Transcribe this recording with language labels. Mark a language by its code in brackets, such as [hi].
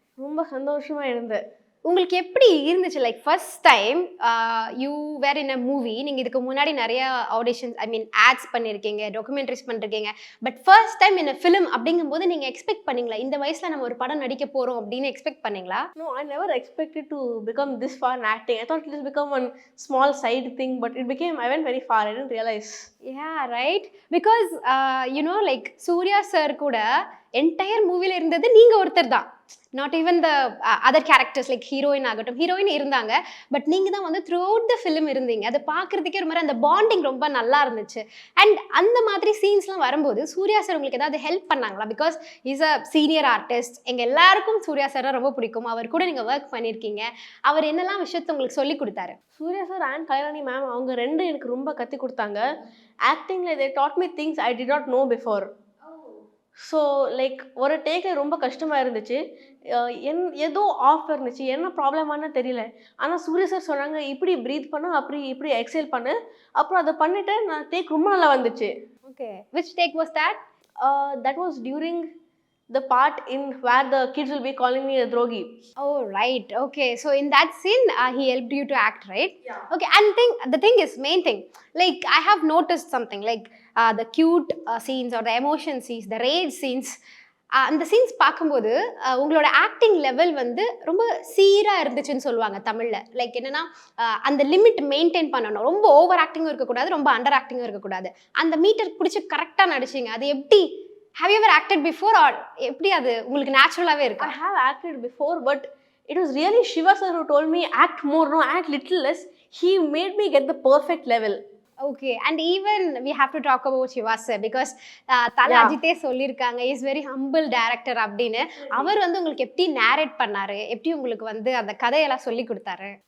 [ta] ரொம்ப சந்தோஷமாக இருந்தேன். உங்களுக்கு எப்படி இருந்துச்சு? [en] Like first time you were in a movie. [ta] நீங்கள் இதுக்கு முன்னாடி நிறைய ஆடிஷன்ஸ், ஐ மீன் ஆட்ஸ் பண்ணியிருக்கீங்க, டாக்குமெண்ட்ரிஸ் பண்ணிருக்கீங்க. [en] but first time in a film [ta] அப்படிங்கும்போது நீங்கள் எக்ஸ்பெக்ட் பண்ணீங்களா இந்த வயசில் நம்ம ஒரு படம் நடிக்க போகிறோம் அப்படின்னு எக்ஸ்பெக்ட் பண்ணீங்களா? [en] No, I never expected to become this far in acting. I thought it has become one small side thing, but I went very far. I didn't realize. Yeah, right. Because you know, like [ta] Surya sir கூட entire மூவில இருந்தது நீங்கள் ஒருத்தர் தான். [en] not even the other characters like [ta] heroine ஆகட்டும், heroine இருந்தாங்க, but நீங்கள் தான் வந்து [en] throughout the film [ta] இருந்தீங்க. அதை பார்க்குறதுக்கே ஒரு மாதிரி அந்த பாண்டிங் ரொம்ப நல்லா இருந்துச்சு. அண்ட் அந்த மாதிரி சீன்ஸ்லாம் வரும்போது சூர்யா சார் உங்களுக்கு ஏதாவது ஹெல்ப் பண்ணாங்களா? [en] Because is a senior artist. [ta] எங்கள் எல்லாருக்கும் சூர்யா சார் ரொம்ப பிடிக்கும். அவர் கூட நீங்கள் ஒர்க் பண்ணியிருக்கீங்க. அவர் என்னெல்லாம் விஷயத்தை உங்களுக்கு சொல்லி கொடுத்தாரு? Surya sir and Kalairani ma'am அவங்க ரெண்டு எனக்கு ரொம்ப கற்றுக் கொடுத்தாங்க. [en] ஆக்டிங்கில் they taught me things I did not know before. [ta] So like ஒரு டேக்கில் ரொம்ப கஷ்டமாக இருந்துச்சு, ஏதோ ஆஃப் இருந்துச்சு, என்ன ப்ராப்ளமானு தெரியல. ஆனால் சூர்யா சார் சொன்னாங்க இப்படி ப்ரீத் பண்ணு, இப்படி எக்ஸைல் பண்ணு. அப்புறம் அதை பண்ணிவிட்டு நான் டேக் ரொம்ப நல்லா வந்துச்சு. [en] Okay, which take was that? That was during the part in where the kids will be calling me a drogi. Oh right, okay, so in that scene he helped you to act, right? Yeah. Okay, and the thing is, main thing, like I have noticed something like the cute scenes or the emotion scenes, the rage scenes, [ta] அந்த scenes பார்க்கும்போது உங்களோட acting level வந்து ரொம்ப சீராக இருந்துச்சுன்னு சொல்லுவாங்க தமிழில். Like என்னென்னா அந்த லிமிட் மெயின்டைன் பண்ணணும், ரொம்ப ஓவர் ஆக்டிங்கும் இருக்கக்கூடாது, ரொம்ப அண்டர் ஆக்டிங்கும் இருக்கக்கூடாது. அந்த மீட்டர் பிடிச்சி கரெக்டாக நடிச்சிங்க. அது எப்படி? [en] Have you ever acted before or [ta] எப்படி அது உங்களுக்கு நேச்சுரலாகவே இருக்கு? [en] I have acted before, but it was really Shiva sir who told me act more, no, act little less. He made me get the perfect level. Okay, and even we have to talk about Shiva sir because [ta] தல அஜித்தே சொல்லியிருக்காங்க [en] Is very humble director அப்படின்னு. [ta] அவர் வந்து உங்களுக்கு எப்படி narrate பண்ணாரு, எப்படி உங்களுக்கு வந்து அந்த கதையெல்லாம் சொல்லி கொடுத்தாரு?